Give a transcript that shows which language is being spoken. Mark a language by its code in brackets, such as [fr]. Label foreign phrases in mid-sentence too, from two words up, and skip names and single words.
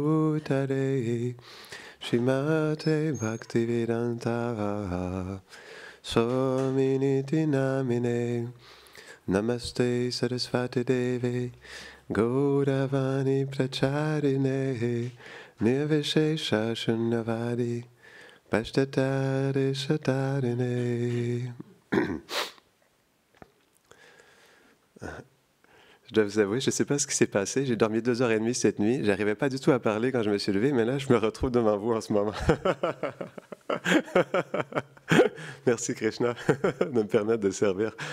[sa] भूतले श्रीमते भक्तिवेदान्त स्वामिनिति नामिने नमस्ते सारस्वते देवे गौरवाणी प्रचारिणे निर्विशेष शून्यवादि पाश्चात्य देशतारिणे. [fr] Je dois vous avouer, je ne sais pas ce qui s'est passé. J'ai dormi 2h30 cette nuit. Je n'arrivais pas du tout à parler quand je me suis levé, mais là, je me retrouve devant vous en ce moment. Merci Krishna de me permettre de servir.